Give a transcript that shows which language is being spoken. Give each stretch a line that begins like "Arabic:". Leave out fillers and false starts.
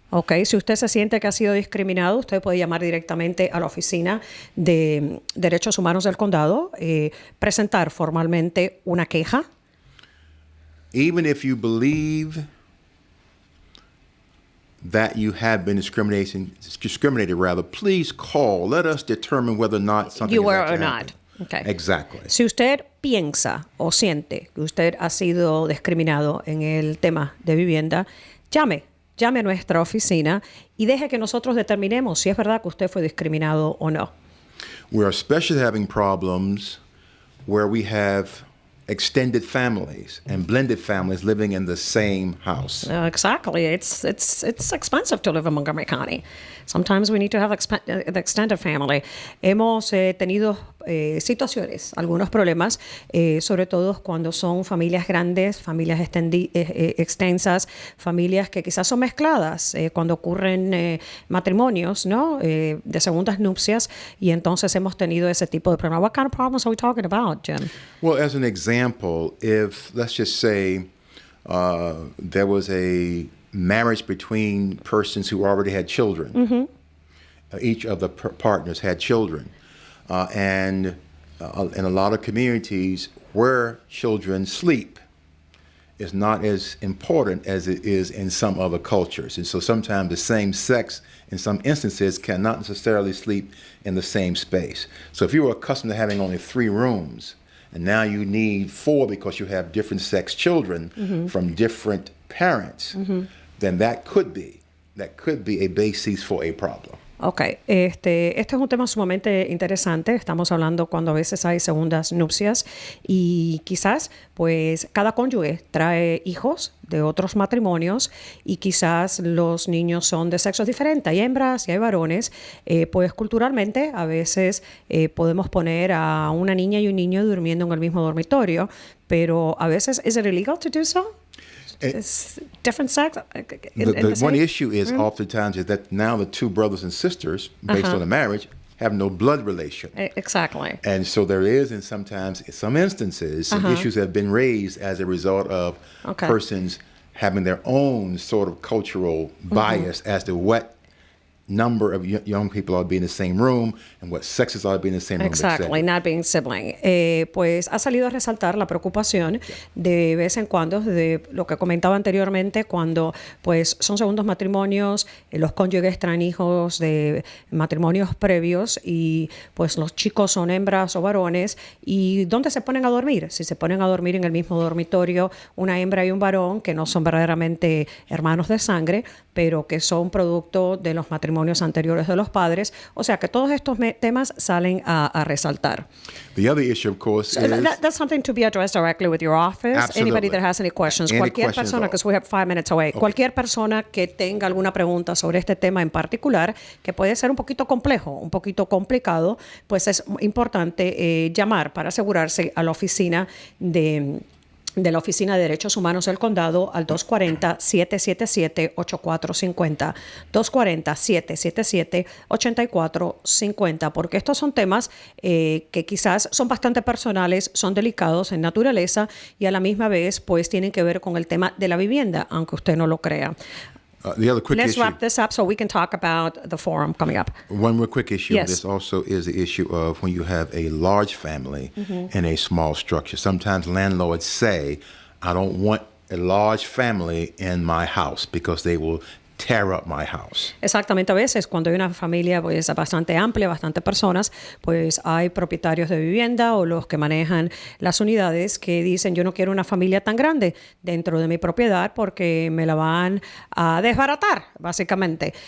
Spanish: Ok, si usted se siente que ha sido discriminado, usted puede llamar directamente a la Oficina de Derechos Humanos del Condado, presentar formalmente una queja.
English: Even if you believe that you have been discriminated, please call. Let us determine whether or not something You is were actually or not. happening. Okay. Exactly.
Spanish: Si usted piensa o siente que usted ha sido discriminado en el tema de vivienda, llame a nuestra oficina y deje que nosotros determinemos si es verdad que usted fue discriminado o no.
English: We are especially having problems where we have extended families and blended families living in the same house. Exactly. It's expensive to live in Montgomery County. Sometimes we need to have the extended family.
Spanish: Hemos tenido situaciones, algunos problemas, sobre todo cuando son familias grandes, familias extensas, familias que quizás son mezcladas, cuando ocurren matrimonios, ¿no? De segundas nupcias, y entonces hemos tenido ese tipo de problemas.
English: What kind of problems are we talking about, Jim? Well, as an example, if, let's just say, there was a marriage between persons who already had children. Mm-hmm. Each of the partners had children. And in a lot of communities, where children sleep is not as important as it is in some other cultures. And so sometimes the same sex, in some instances, cannot necessarily sleep in the same space. So if you were accustomed to having only 3 rooms, and now you need 4 because you have different sex children mm-hmm. from different parents, mm-hmm. then that could be a basis for a problem.
Spanish: Ok, este es un tema sumamente interesante. Estamos hablando cuando a veces hay segundas nupcias y quizás pues cada cónyuge trae hijos de otros matrimonios y quizás los niños son de sexos diferentes. Hay hembras y hay varones. Pues culturalmente a veces podemos poner a una niña y un niño durmiendo en el mismo dormitorio, pero a veces,
English: ¿is it illegal to do so? It's different sex. The one issue is oftentimes is that now the 2 brothers and sisters, based on the marriage, have no blood relation. Exactly. And so there is, in some instances, some issues have been raised as a result of persons having their own sort of cultural bias as to what number of young people ought to be in the same room and what sexes ought to be in the same room. Exactly, not being sibling.
Spanish: Pues ha salido a resaltar la preocupación de vez en cuando de lo que comentaba anteriormente, cuando pues son segundos matrimonios, los cónyuges traen hijos de matrimonios previos y pues los chicos son hembras o varones. ¿Y dónde se ponen a dormir? Si se ponen a dormir en el mismo dormitorio una hembra y un varón que no son verdaderamente hermanos de sangre, pero que son producto de los matrimonios anteriores de los padres. O sea que todos estos temas salen a resaltar.
English: The other issue, of course, is... That's something to be addressed directly with your office. Absolutely. Anybody that has any questions.
Spanish: Cualquier persona,
English: because we have 5 minutes away. Okay.
Spanish: Cualquier persona que tenga alguna pregunta sobre este tema en particular, que puede ser un poquito complejo, un poquito complicado, pues es importante llamar para asegurarse a la oficina de la Oficina de Derechos Humanos del Condado al 240-777-8450, 240-777-8450, porque estos son temas que quizás son bastante personales, son delicados en naturaleza y a la misma vez pues tienen que ver con el tema de la vivienda, aunque usted no lo crea.
English: The other quick Let's issue, wrap this up so we can talk about the forum coming up. One more quick issue Yes. of this also is the issue of when you have a large family in a small structure. Sometimes landlords say, I don't want a large family in my house because they will tear up my house.
Spanish: Exactamente, a veces cuando hay una familia pues bastante amplia, bastante personas, pues hay propietarios de vivienda o los que manejan las unidades que dicen yo no quiero una familia tan grande dentro de mi propiedad porque me la van a desbaratar, básicamente.